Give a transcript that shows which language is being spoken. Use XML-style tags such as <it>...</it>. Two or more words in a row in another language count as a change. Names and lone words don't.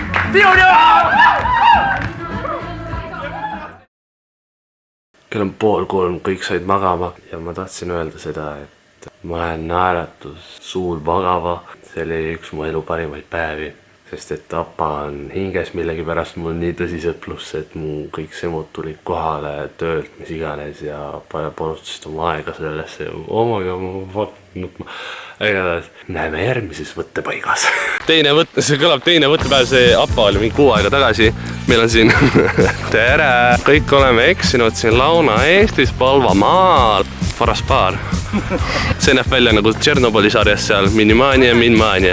<et>kell on 2:30, kõik said magama ja ma tahtsin öelda seda, et ma lähen naeratus suul magama. See oli üks mu elu parimaid päevi, sest et apa on hinges millegipärast mul nii tõsiselt, pluss et mu kõik semud tulid kohale töölt, mis iganes ja panustasid oma aega sellesse.</et> <en>Oh my god,</en> <et>igatahes näeme järgmises võttepaigas. See kõlab teine võttepäev, see apa oli mingi 6 aega tagasi. Meil on siin tere! Kõik oleme eksinud siin Lõuna-Eestis, Põlvamaal. Faraspaar. See näeb välja nagu Tšernobõli sarjas seal Minimania, Minmania.</et>